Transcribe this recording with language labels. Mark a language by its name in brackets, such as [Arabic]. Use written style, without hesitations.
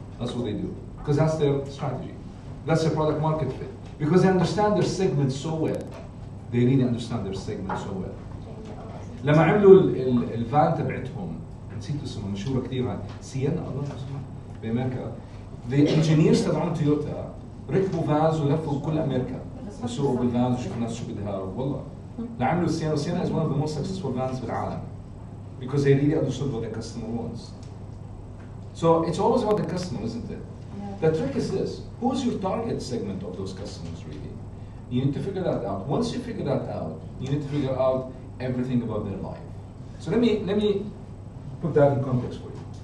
[English] That's what they do. Because that's their strategy. That's their product market fit. Because they understand their segment so well. They really understand their segment so well. [Arabic] لما عملوا الفان تبعتهم، نسيت اسمها مشهورة كثير عن سيانا الله اسمها بأمريكا. [English] The engineers [Arabic] تبعون تويوتا ركبوا فانز ولفوا بكل امريكا يسوقوا بالفانز وشوفوا الناس شو بدها والله لعملوا السيانا والسيانا [English] is one of the most successful vans [Arabic] بالعالم [English] because they really understood what the customer wants. So it's always about the customer, isn't it? The trick is this: who's your target segment of those customers really? You need to figure that out. Once you figure that out, you need to figure out everything about their life. So let me put that in context for you.